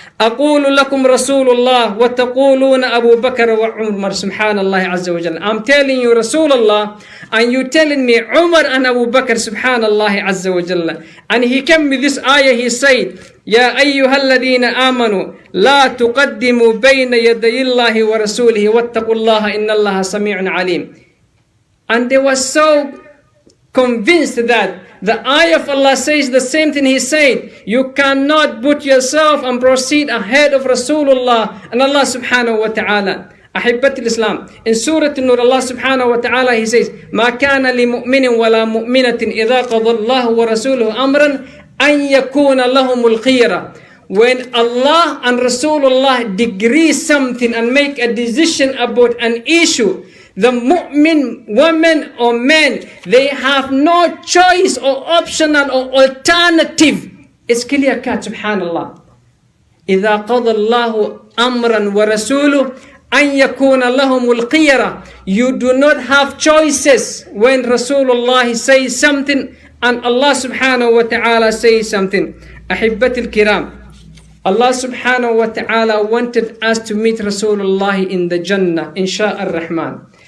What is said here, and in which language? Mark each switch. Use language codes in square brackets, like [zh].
[ar] أقول لكم رسول الله وتقولون أبو بكر وعمر سبحان الله عز وجل. [en] I'm telling you Rasulullah and you telling me Umar and Abu Bakr [ar] سبحان الله عز وجل. [en] And he came with this ayah, he said [ar] يا أيها الذين آمنوا لا تقدموا بين يدي الله ورسوله واتقوا الله إن الله سميع عليم. [en] And they were so convinced that the ayah of Allah says the same thing. He said, you cannot put yourself and proceed ahead of Rasulullah and Allah subhanahu wa ta'ala. [ar] أحبة الإسلام. [en] In Surah An-Nur, Allah subhanahu wa ta'ala, He says, [ar] ما كان لمؤمن ولا مؤمنة إذا قضى الله ورسوله أمرا أن يكون لهم الخيرة. [en] When Allah and Rasulullah decree something and make a decision about an issue, the mu'min, women or men, they have no choice or optional or alternative. It's clear cut, subhanallah. [ar] إذا قضى الله أمرا ورسوله أن يكون لهم الخيرة. [en] You do not have choices when Rasulullah says something and Allah subhanahu wa ta'ala says something. [ar] أحبة الكرام, [en] Allah subhanahu wa ta'ala wanted us to meet Rasulullah in the Jannah, insha ar-Rahman.